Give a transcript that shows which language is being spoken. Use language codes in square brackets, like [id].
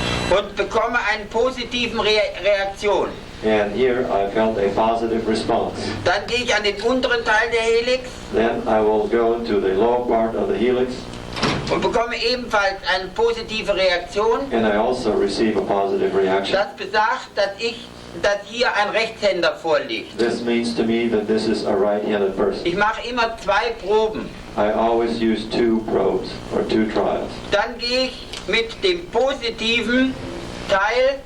[de] und bekomme eine positive Reaktion. [en] and here I felt a positive response. [de] Dann gehe ich an den unteren Teil der Helix [en] Then I will go to the lower part of the helix, [de] und bekomme ebenfalls eine positive Reaktion. [en] and I also receive a positive reaction. [de] Das besagt, dass hier ein Rechtshänder vorliegt. [en] This means to me that this is a right-handed person. [de] Ich mache immer 2 Proben. [en] I always use 2 probes or 2 trials. [de] Dann gehe ich mit dem positiven Teil